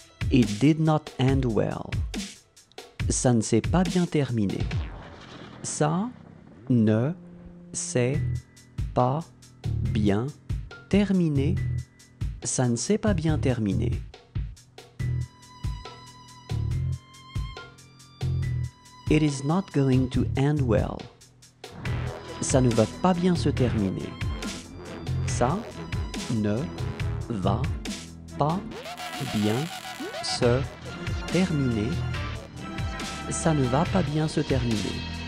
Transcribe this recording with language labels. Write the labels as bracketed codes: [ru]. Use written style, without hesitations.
[en] It did not end well. [fr] Ça ne s'est pas bien terminé. Ça ne s'est pas bien terminé. Ça ne s'est pas bien terminé. [en] It is not going to end well. [fr] Ça ne va pas bien se terminer. Ça ne va pas bien se terminer. Ça ne va pas bien se terminer.